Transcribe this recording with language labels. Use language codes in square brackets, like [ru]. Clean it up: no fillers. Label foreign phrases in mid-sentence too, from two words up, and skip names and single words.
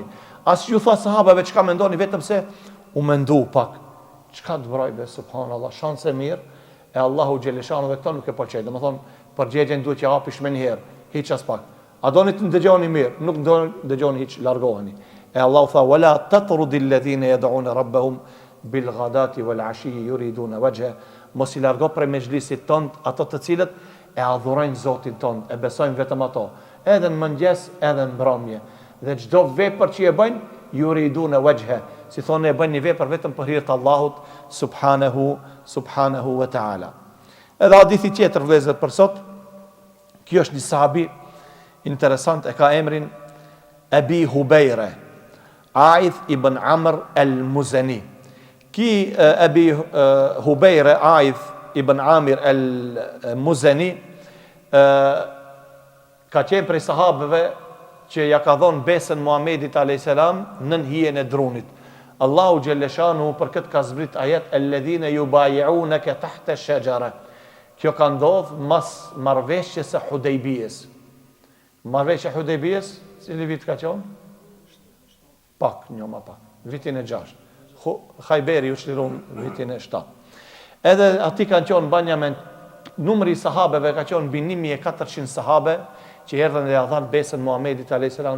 [sq] As ju tha sahabeve çka mendoni, vetëm se u mendu pak. Çka të vrojbe, subhanallahu, shanse mirë, e Allahu xhaleshanuhu këto nuk e pëlqej. Domethënë përgjigjen duhet që hapish më një herë, hiç as pak. A doni të ndëgjoni mirë, nuk dëgjoni hiç, largoheni. E Allahu tha [ar] ولا تطرد الذين يدعون ربهم بالغداة والعشي يريدون وجهه. [sq] Mos i largo prej mezhlisit ton ato të cilët e adhurojnë Zotin ton, e besojnë vetëm ato, edhe në mëngjes, edhe në mbrëmje. Dhe çdo vepër që e bëjnë, [ar] يريدون وجهه. [sq] Si thonë e bëjnë një vepër vetëm për hir të Allahut [ar] سبحانه وتعالى. [sq] Edhe hadithi tjetër vëllezër për sot, kjo është një sahabi interesant, e ka emrin Abi Hubejre, Aidh ibn Amr al-Muzani. Ki Abi Hubejre, Aidh ibn Amir al-Muzani, ka qenë prej sahabëve që ja ka dhonë besën Muhamedit a.s. nën hijen e drunit. Allahu xhalleshanu për këtë ka zbrit ajet [ar] الذين يبايعونك تحت الشجرة. [sq] Kjo ka ndodhur mas marrëveshjes së Hudejbijes. Marrëveshja e Hudejbijes, cili vit ka qenë? Pak, një më pak. Vitin e 6. Khajberi u çliron vitin e 7. Edhe aty kanë qenë banjament, numri i sahabeve ka qenë mbi 1400 sahabe që erdhën dhe ja dhanë besën Muhamedit [ar] عليه السلام.